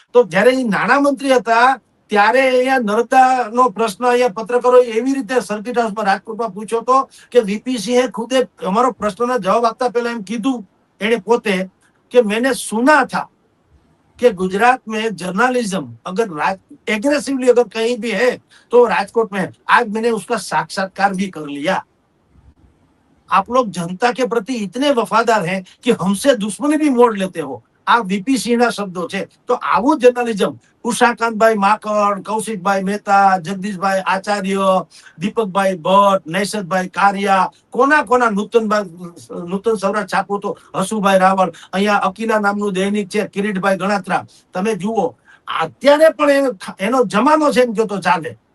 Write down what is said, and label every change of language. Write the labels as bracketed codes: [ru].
[gu] તો જયારે એ નાણામંત્રી હતા ત્યારે અહીંયા નર્મદાનો પ્રશ્ન અહીંયા પત્રકારો એવી રીતે સર્કિટ હાઉસમાં રાજકોટમાં પૂછ્યો હતો કે VP સિંહે ખુદે અમારો પ્રશ્નનો જવાબ આપતા પહેલા એમ કીધું એને પોતે કે [hi] मैंने सुना था कि गुजरात में जर्नलिज्म अगर एग्रेसिवली अगर कहीं भी है तो राजकोट में है. आज मैंने उसका साक्षात्कार भी कर लिया. आप लोग जनता के प्रति इतने वफादार हैं कि हमसे दुश्मनी भी मोड़ लेते हो. [gu] આ VP સિંહના શબ્દો છે. તો આવું જર્નલિઝમ ઉષાકાંતભાઈ માકડ, કૌશિકભાઈ મહેતા, જગદીશભાઈ આચાર્ય, દીપકભાઈ ભટ્ટ, નૈસદભાઈ કારિયા, કોના નૂતન સૌરાષ્ટ્ર છાપો તો હસુભાઈ રાવળ, અહીંયા અકીલા નામનું દૈનિક છે કિરીટભાઈ ગણાત્રા. તમે જુઓ અત્યારે પણ એનો જમાનો છે એમ કહો તો ચાલે.